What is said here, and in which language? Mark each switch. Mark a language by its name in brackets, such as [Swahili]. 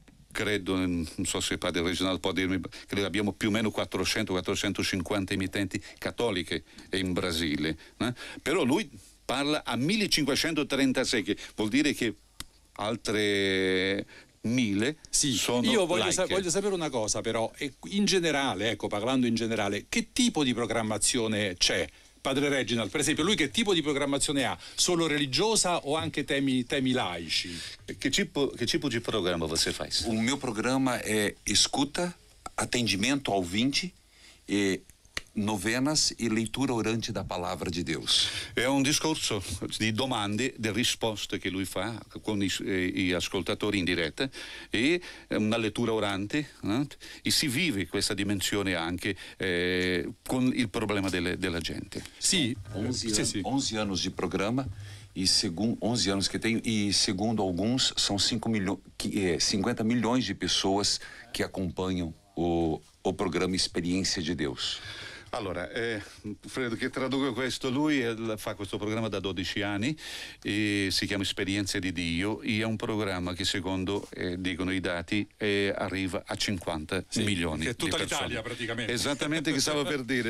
[Italian] credo, non so se il padre Reginaldo può dirmi, credo abbiamo più o meno 400-450 emittenti cattoliche in Brasile, però lui parla a 1536, che vuol dire che altre 1000 sono io voglio laiche. sapere una cosa però, in generale, ecco, parlando in generale, che tipo di programmazione c'è? Padre Reginald, per esempio, lui che tipo di programmazione ha? Solo religiosa o anche temi laici? [Portuguese] Che tipo de programa você faz? O meu programa é escuta, atendimento ao ouvinte e novenas e leitura orante da palavra de Deus. [Italian] È un discorso di domande, di risposte che lui fa con gli ascoltatori in diretta e una lettura orante, e si vive questa dimensione anche con il problema della gente. Sì, [Portuguese] 11 anos de programa e 11 anos que tenho e segundo alguns são 50 milhões de pessoas que acompanham o programa Experiência de Deus. [Italian] Allora, Fredo, che traduco questo, lui fa questo programma da 12 anni e si chiama Esperienze di Dio, e è un programma che secondo dicono i dati arriva a 50 milioni che è tutta di persone. l'Italia praticamente. Esattamente, che stavo per dire.